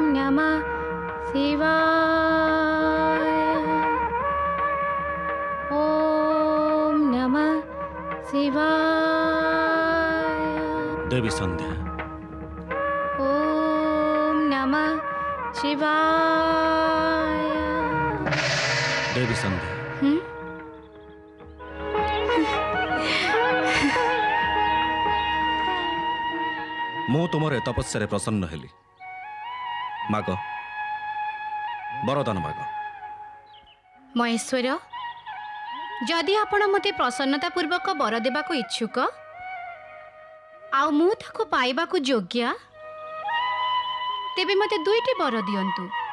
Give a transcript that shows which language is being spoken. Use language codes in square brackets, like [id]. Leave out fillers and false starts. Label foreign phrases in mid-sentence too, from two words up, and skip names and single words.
[sa] नमः शिवाय। ॐ नमः शिवाय। देवी संध्या, ॐ नमः शिवाय। देवी संध्या, [or] ମୁଁ ତୁମର ଏ ତପସ୍ୟାରେ ପ୍ରସନ୍ନ ହେଲି। ମାଗ, ବରଦାନ ମାଗ। ମହେଶ୍ୱର, ଯଦି ଆପଣ ମୋତେ ପ୍ରସନ୍ନତାପୂର୍ବକ ବର ଦେବାକୁ ଇଚ୍ଛୁକ ଆଉ ମୁଁ ତାକୁ ପାଇବାକୁ ଯୋଗ୍ୟ, ତେବେ ମୋତେ 2ଟି ବର ଦିଅନ୍ତୁ।